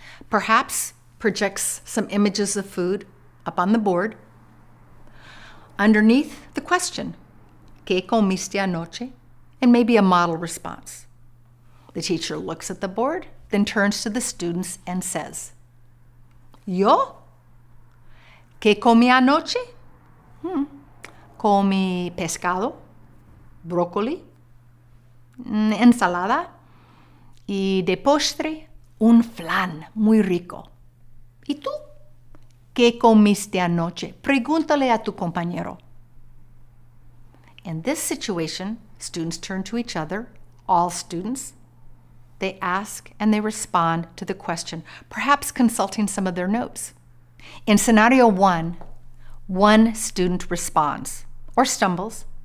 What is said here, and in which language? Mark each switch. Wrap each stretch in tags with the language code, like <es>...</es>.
<en>Perhaps projects some images of food up on the board. Underneath the question,</en> <es>¿Qué comiste anoche?</es> <en>And maybe a model response. The teacher looks at the board, then turns to the students and says, "Yo?</en> <es>¿Qué comí anoche? Comí pescado, brócoli, ensalada y de postre un flan muy rico. ¿Y tú? ¿Qué comiste anoche? Pregúntale a tu compañero."</es> <en>In this situation, students turn to each other, all students. They ask and they respond to the question, perhaps consulting some of their notes. In scenario 1, one student responds or stumbles.</en>